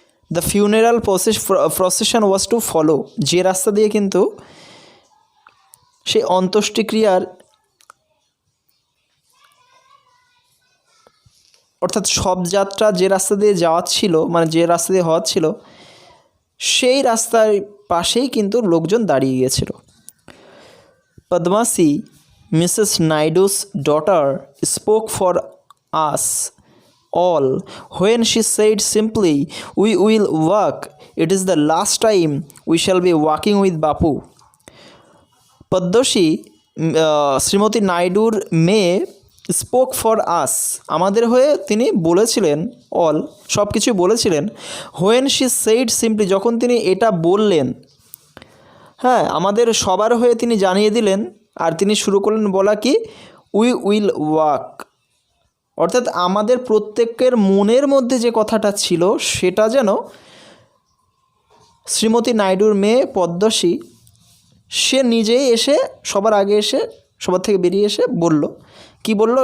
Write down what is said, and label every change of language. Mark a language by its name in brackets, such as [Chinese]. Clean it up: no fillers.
[English] the funeral procession was to follow, [Bangla] যে রাস্তা দিয়ে কিন্তু সেই অন্ত্যেষ্টিক্রিয়ার, অর্থাৎ শবযাত্রা যে রাস্তা দিয়ে যাওয়া ছিল, মানে যে রাস্তা দিয়ে হওয়া ছিল, সেই রাস্তার পাশেই কিন্তু লোকজন দাঁড়িয়ে গিয়েছিল। [English] Padmaja, Mrs Naidu's daughter, spoke for us all when she said simply, "We will walk. It is the last time we shall be walking with Bapu." [Bangla] Padmashri Shrimati নাইডুর মেয়ে [English] spoke for us, [Bangla] আমাদের হয়ে তিনি বলেছিলেন, অল, সব কিছুই বলেছিলেন। [English] when she said simply, [Bangla] যখন তিনি এটা বললেন, হ্যাঁ, আমাদের সবার হয়ে তিনি জানিয়ে দিলেন, আর তিনি শুরু করলেন বলা কি, [English] we will walk, [Bangla] অর্থাৎ আমাদের প্রত্যেকের মনের মধ্যে যে কথাটা ছিল সেটা যেন শ্রীমতী নাইডুর মেয়ে পদ্মশ্রী সে নিজেই এসে সবার আগে এসে, সবার থেকে বেরিয়ে এসে বলল। কি বলল?